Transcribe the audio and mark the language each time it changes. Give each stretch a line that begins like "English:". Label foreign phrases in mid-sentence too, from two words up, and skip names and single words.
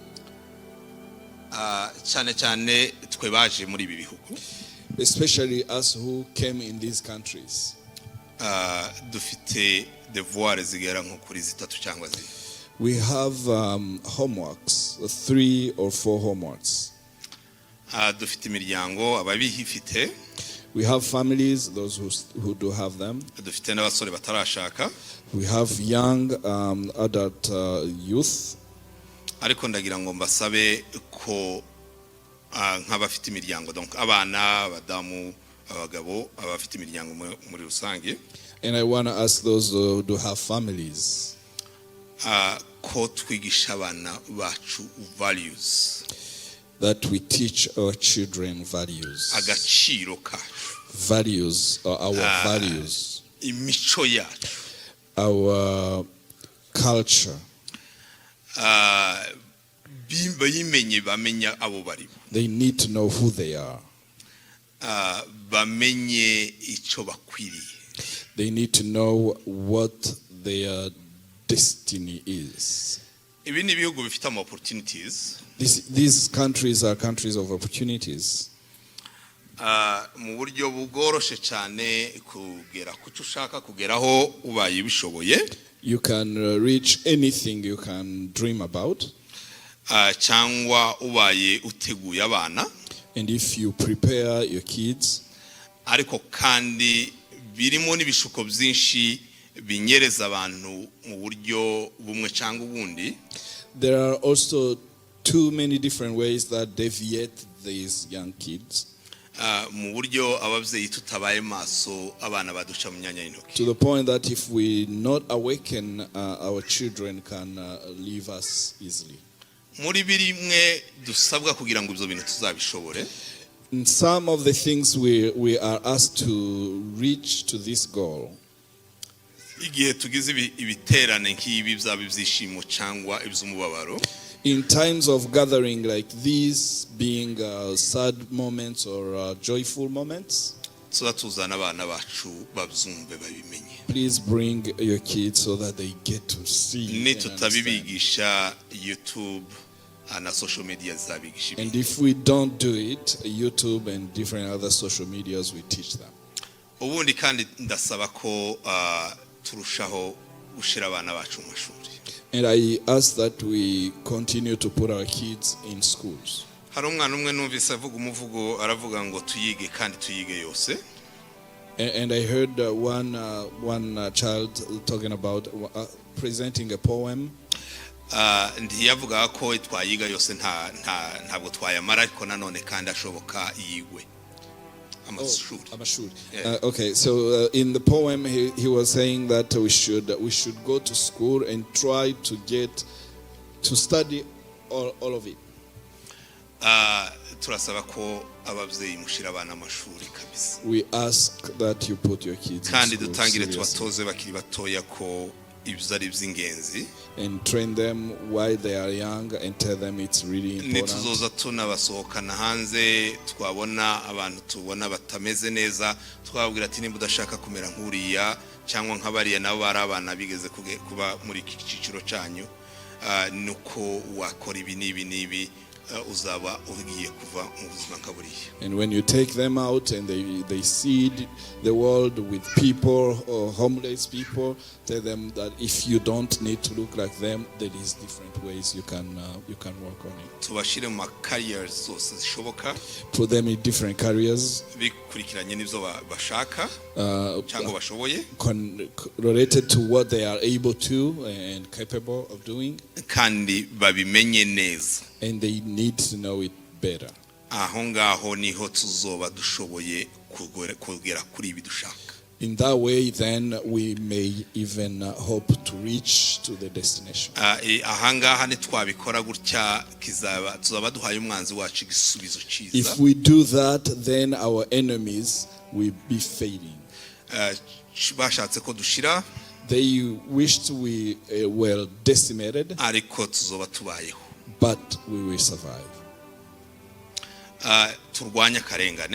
Kinyarwanda: cyane cyane twe baje muri ibi bihugu,
English: especially us who came in these countries,
Kinyarwanda: dufite devoir zigera nko kuri 3 cyangwa 4.
English: We have homeworks, 3 or 4 homeworks.
Kinyarwanda: Dufite imiryango ababihifite.
English: We have families, those who do have them.
Kinyarwanda: Dufite n'abasore batarashaka.
English: We have young adult youth.
Kinyarwanda: Ariko ndagira ngo mbasabe ko nk'abafite imiryango, donc abana, abadamu, abagabo, abafite imiryango muri rusange.
English: And I want to ask those who do have families.
Kinyarwanda: Ko twigisha abana bacu values.
English: That we teach our children values.
Kinyarwanda: Agaciro kacu.
English: Values, or our values.
Kinyarwanda: Imico yacu.
English: Our culture.
Kinyarwanda: Bamenya abo bari.
English: They need to know who they are.
Kinyarwanda: Bamenye ico bakwiriye.
English: They need to know what their destiny is.
Kinyarwanda: Ibi ni ibihugu bifite ama opportunities.
English: These countries are countries of opportunities.
Kinyarwanda: Mu buryo bugoroshe cyane kugera kuco ushaka kugeraho ubaye bishoboye.
English: You can reach anything you can dream about.
Kinyarwanda: Cyangwa ubaye uteguye abana.
English: And if you prepare your kids.
Kinyarwanda: Ariko kandi birimo n'ibishuko byinshi binyereza abantu mu buryo bumwe cyangwa ubundi.
English: There are also too many different ways that deviate these young kids.
Kinyarwanda: Mu buryo ababyeyi tutabaye maso abana baduca mu myanya y'intoki.
English: To the point that if we not awaken, our children can leave us easily.
Kinyarwanda: Muri birimwe dusabwa kugira ngo ibyo bintu tuzabishobore.
English: In some of the things we are asked to reach to this goal.
Kinyarwanda: Igihe tugize ibiterane nk'ibi byaba ibyishimo cyangwa iby'umubabaro.
English: In times of gathering like these, being sad moments or joyful moments,
Kinyarwanda: tuzatuzana abana bacu babyumve babimenye.
English: please bring your kids so that they get to see.
Kinyarwanda: Ni tutabibigisha YouTube na
English: social media
Kinyarwanda: zabigisha.
English: And if we don't do it, YouTube and different other social medias we teach them.
Kinyarwanda: Ubundi kandi ndasaba ko turushaho gushira abana bacu mu mashuri.
English: And I ask that we continue to put our kids in schools.
Kinyarwanda: Hari umwana umwe numvise avuga umuvugo aravuga ngo tuyige kandi tuyige yose.
English: And I heard one child talking about presenting a poem.
Kinyarwanda: Ndiyavuga ko twayiga yose ntabwo twayamara ariko nanone kandi ashoboka yigwe. Amashuri.
English: Okay, so in the poem he was saying that we should go to school and try to study all of it.
Kinyarwanda: Turasaba ko ababyeyi mushira abana amashuri kabisa.
English: We ask that you put your kids in
Kinyarwanda: kandi
English: school
Kinyarwanda: dutangire
English: seriously.
Kinyarwanda: tubatoze bakiri batoya ko ibyo ari iby'ingenzi.
English: And train them while they are young and tell them it's really important.
Kinyarwanda: Nituzoza tunabasohokana hanze twabona abantu tubona batameze neza twabwira ati nimba udashaka kumera nk'uriya cyangwa nk'abariya nabo bari abana bigeze kuba muri iki cyiciro cyanyu nuko wakora ibi n'ibi uzaba ugiye kuva mu buzima nk'aburiya.
English: And when you take them out and they see the world with people or homeless people, tell them that if you don't need to look like them, there is different ways you can work on it.
Kinyarwanda: Tubashire mu careers zose zishoboka.
English: Put them in different careers.
Kinyarwanda: Bikurikiranye n'ibyo bashaka cyangwa bashoboye.
English: Related to what they are able to and capable of doing.
Kinyarwanda: Kandi babimenye neza.
English: And they need to know it better.
Kinyarwanda: Aho ngaho niho tuzoba dushoboye kugera kuri ibi dushaka.
English: In that way, then we may even hope to reach to the destination.
Kinyarwanda: Aha ngaha nitwabikora gutya tuzaba duhaye umwanzi wacu igisubizo cyiza.
English: If we do that, then our enemies will be fading.
Kinyarwanda: Bashatse ko dushira.
English: They wished we were decimated.
Kinyarwanda: Ariko tuzoba tubayeho.
English: But we will survive.
Kinyarwanda: Turwanya karengane.